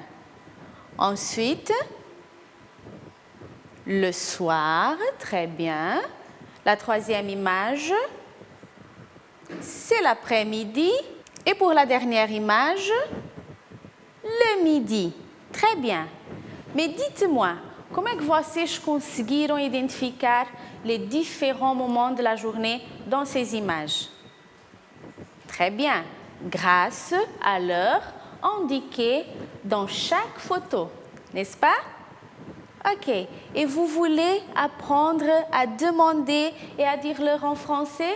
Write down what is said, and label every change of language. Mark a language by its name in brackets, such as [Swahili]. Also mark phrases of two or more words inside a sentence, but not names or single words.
[French] Ensuite, le soir, très bien. La troisième image, c'est l'après-midi. Et pour la dernière image, le midi. Très bien. Mais dites-moi, [Portuguese] como é que vocês conseguiram identificar [French] les différents moments de la journée dans ces images? Très bien, grâce à l'heure indiquée dans chaque photo, n'est-ce pas? OK. Et vous voulez apprendre à demander et à dire l'heure en français?